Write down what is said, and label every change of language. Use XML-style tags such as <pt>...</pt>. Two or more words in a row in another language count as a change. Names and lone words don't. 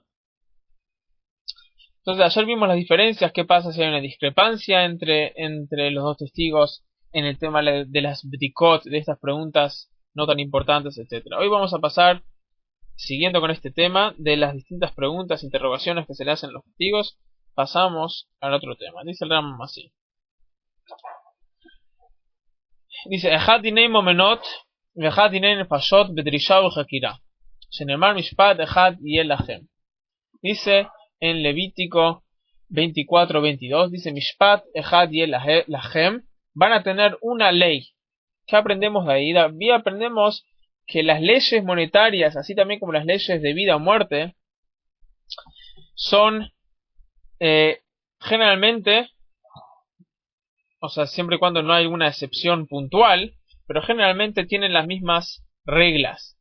<es>Entonces ayer vimos las diferencias, qué pasa si hay una discrepancia entre los dos testigos en el tema de las Bdikot, de estas preguntas no tan importantes, etcétera. Hoy vamos a pasar, siguiendo con este tema, de las distintas preguntas, interrogaciones que se le hacen a los testigos, pasamos al otro tema. Dice el Rambam así. Dice,</es> <he>אחד דיני ממונות, ואחד דיני נפשות בדרישה וחקירה. שנאמר משפט אחד יהיה לכם.</he> <es>Dice en Levítico 24-22, dice</es> <he>משפט אחד יהיה לכם,</he> <es>van a tener una ley. ¿Qué aprendemos de ahí? Y aprendemos que las leyes monetarias, así también como las leyes de vida o muerte, son generalmente, o sea, siempre y cuando no hay una excepción puntual, pero generalmente tienen las mismas reglas.</es>